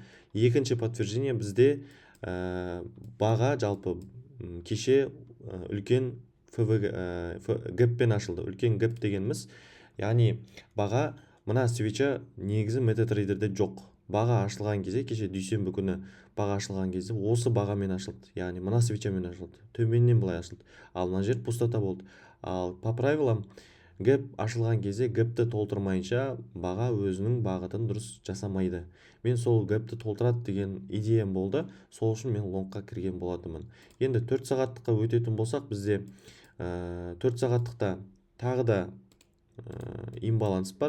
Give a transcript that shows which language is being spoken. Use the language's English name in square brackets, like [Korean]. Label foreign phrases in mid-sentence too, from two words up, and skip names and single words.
[Kazakh] Екінші подтверждение бізде баға жалпы кеше үлкен гэппен ашылды. Үлкен гэп дегеніміз, яғни баға мына свеча негізі MetaTrader'де жоқ. Баға ашылған кезде, кеше дүйсенбі күні баға ашылған кезде осы бағамен ашылды. Яғни мына свечамен ашылды. Төменнен былай ашылды. Ал мына жер пустота болды. Ал [Russian] по правилам [Kazakh] гэп ашылған кезде гэпті толтырмайынша баға өзінің бағытын дұрыс жасамайды. Мен сол гэпті толтырады деген идеям болды. Сол үшін мен лонгқа кірген болатынмын. Енді 4 сағаттыққа өтетін болсақ, бізде 4 сағаттықта тағы да имбаланс бар.